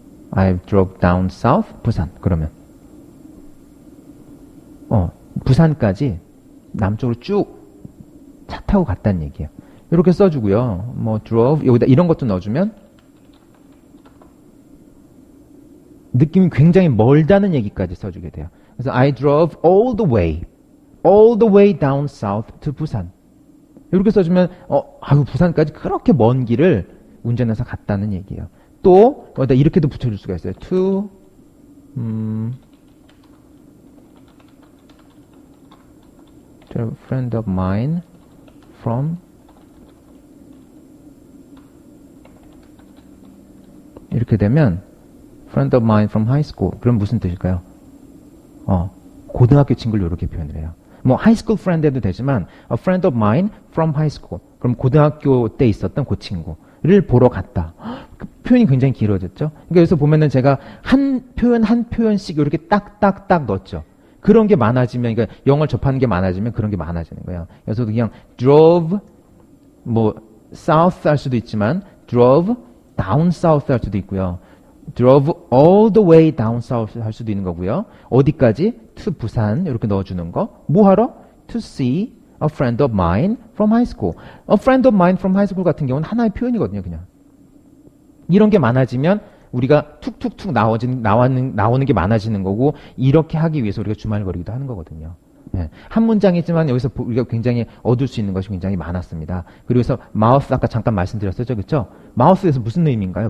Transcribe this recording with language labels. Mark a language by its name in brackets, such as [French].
[English] I drove down south 부산. [Korean] 그러면 부산까지 남쪽으로 쭉 차 타고 갔다는 얘기예요. 이렇게 써주고요. 뭐 drove 여기다 이런 것도 넣어주면 느낌이 굉장히 멀다는 얘기까지 써주게 돼요. [English] 그래서 I drove all the way down south to 부산. [Korean] 이렇게 써주면 부산까지 그렇게 먼 길을 운전해서 갔다는 얘기예요. 또 여기다 이렇게도 붙여줄 수가 있어요. [English] To a friend of mine from [Korean] 이렇게 되면 [English] friend of mine from high school [Korean] 그럼 무슨 뜻일까요? 고등학교 친구를 이렇게 표현을 해요. 뭐 하이스쿨 프렌드 해도 되지만 [English] a friend of mine from high school [Korean] 그럼 고등학교 때 있었던 그 친구를 보러 갔다. 그 표현이 굉장히 길어졌죠. 그러니까 여기서 보면은 제가 한 표현씩 이렇게 딱딱딱 넣었죠. 그런 게 많아지면 그러니까 영어를 접하는 게 많아지면 그런 게 많아지는 거예요. 그래서 그냥 drove 뭐 south 할 수도 있지만 [English] drove down south [Korean] 할 수도 있고요. [English] drove all the way down south [Korean] 할 수도 있는 거고요. 어디까지? to 부산 이렇게 넣어주는 거. 뭐 하러? [English] to see a friend of mine from high school. a friend of mine from high school [Korean] 같은 경우는 하나의 표현이거든요. 그냥. 이런 게 많아지면 우리가 툭툭툭 나오는 게 많아지는 거고 이렇게 하기 위해서 우리가 주말거리기도 하는 거거든요. 예, 한 문장이지만 여기서 우리가 굉장히 얻을 수 있는 것이 굉장히 많았습니다. 그래서 마우스 아까 잠깐 말씀드렸었죠, 그렇죠? 마우스에서 무슨 의미인가요?